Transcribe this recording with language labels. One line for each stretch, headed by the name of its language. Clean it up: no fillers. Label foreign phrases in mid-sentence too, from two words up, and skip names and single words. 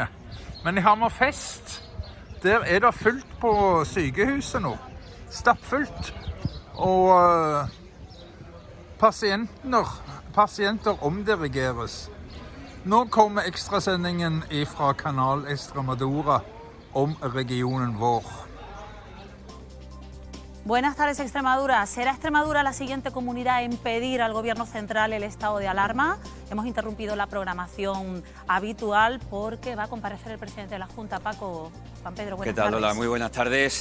Norwegian: Men i Hammerfest, der er det fullt på sykehuset nå. Stappfullt. Og pasienter omdirigeres. Nå kommer ekstrasendingen fra kanal Extremadura om regionen vår.
Spanish: Buenas tardes, Extremadura. ¿Será Extremadura la siguiente comunidad en pedir al Gobierno central el estado de alarma? Hemos interrumpido la programación habitual porque va a comparecer el presidente de la Junta, Paco. Juan Pedro, buenas tardes. ¿Qué tal, Lola? Muy buenas tardes.